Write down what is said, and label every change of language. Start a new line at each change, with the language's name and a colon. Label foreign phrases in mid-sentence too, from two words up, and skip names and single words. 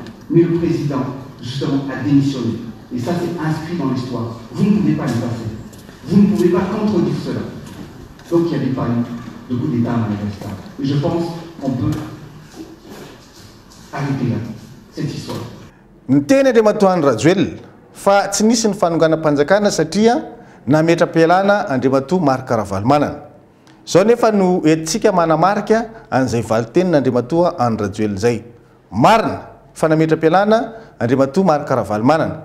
French: Mais le président, justement, a démissionné. Et ça, c'est inscrit dans l'histoire. Vous ne pouvez pas le passer. Vous ne pouvez pas contredire cela. Donc, il n'y avait pas eu de coup d'État à Madagascar. Et je pense qu'on peut arrêter là, cette histoire.
Malagasy: Ntena de matoan Rajoel fa tsy nisy ny fanonganam-panjakana satria nametra-pialana Andriamatoa Marc Ravalomanana. Zao nefa no etsika manamarika an'izay valitenina Andriamatoa Rajoel zay. Marina fa nametra-pialana Andriamatoa Marc Ravalomanana.